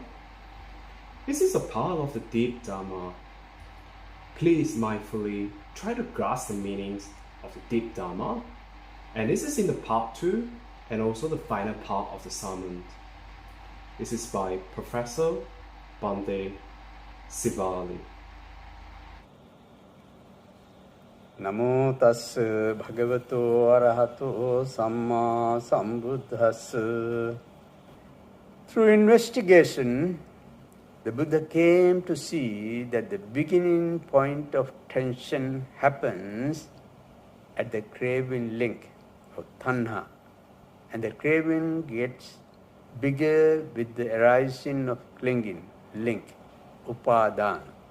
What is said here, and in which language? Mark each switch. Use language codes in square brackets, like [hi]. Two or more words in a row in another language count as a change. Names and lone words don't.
[en] This is a part of the deep Dharma. Please mindfully try to grasp the meanings of the deep Dharma. And this is in the part 2 and also the final part of the sermon. This is by Professor Bande Sivali. [pi] Namo tassa bhagavato arahato samma sambuddhassa. [en] Through investigation, the Buddha came to see that the beginning point of tension happens at the craving link of tanha, and the craving gets bigger with the arising of clinging link, upadana.